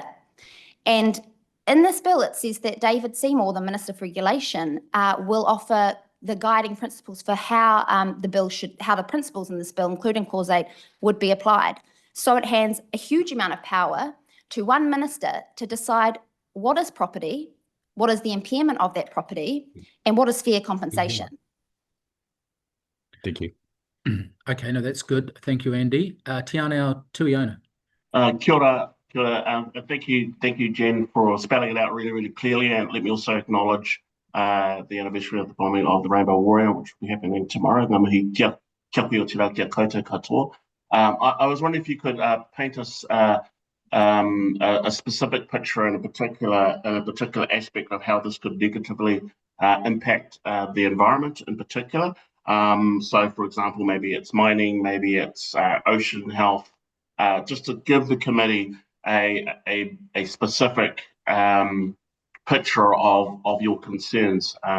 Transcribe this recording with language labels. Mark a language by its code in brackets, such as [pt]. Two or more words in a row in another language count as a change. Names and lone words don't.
[en] And in this bill, it says that David Seymour, the Minister for Regulation, will offer the guiding principles for how the principles in this bill, including Clause 8, would be applied. So it hands a huge amount of power to one minister to decide what is property, what is the impairment of that property, and what is fair compensation. Thank you. Okay, no, that's good. Thank you, Andy. Tiana Tuiona. [mi] Kia ora, kia ora. [en] Thank you, Jen, for spelling it out really, really clearly. And let me also acknowledge the anniversary of the bombing of the Rainbow Warrior, which will be happening tomorrow. [mi] Ngā mihi kia pui o tira kia koutou katoa. [en] I was wondering if you could paint us a specific picture in a particular aspect of how this could negatively impact the environment in particular. So, for example, maybe it's mining, maybe it's ocean health, just to give the committee a specific picture of your concerns.